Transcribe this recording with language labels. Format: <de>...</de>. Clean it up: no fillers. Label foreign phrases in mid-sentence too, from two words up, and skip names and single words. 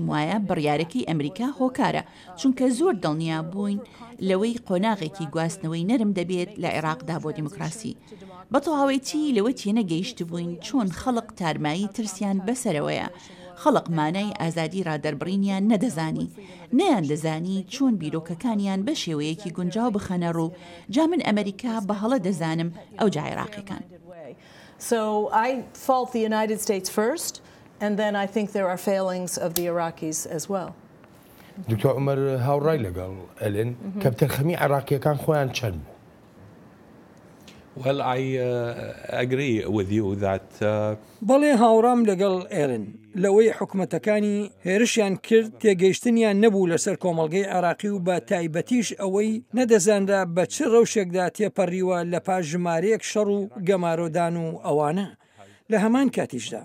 <ckb>وایە بڕیارەکەی ئەمریکا هۆکارە چونکە زۆر دڵنیا بووین لەوەی قۆناغێکی گواستنەوەی نەرم دەبێت لە عێراقدا بۆ دیموکراسی بە تەواوەتی لەوە تێنەگەیشت بووین چۆن خەڵق تارمایی ترسیان بەسەرەوەیە خەڵق مانای ئازادی ڕادەربڕینیان نەدەزانی نەیان دەزانی چۆن بیرۆکەکانیان بە شێوەیەکی گونجاو بخەنە ڕوو جا من ئەمریکا بە هەڵە دەزانم ئەو جا عێراقیەکان</ckb> <en>So I fault the United States first and then I think there are failings of the Iraqis as well.</en> <ckb>دکتۆر عومەر هاوڕای لەگەڵ ئەلێن کە بتەرخەمی عێراقیەکان خۆیان چەند بوو؟</ckb> <en>Well, I agree with you that</en> <ckb>بەڵێ هاوڕام لەگەڵ ئێرن لەوەی حکومەتەکانی هێرشیان کرد تێگەیشتنیان نەبوو لەسەر کۆمەڵگەی عێراقی و بە تایبەتیش ئەوەی نەدەزانرا بە چ ڕەوشێکدا تێپەڕیوە لە پاش ژمارەیەک شەڕ و گەمارۆدان و ئەوانە لە هەمان کاتیشدا</ckb>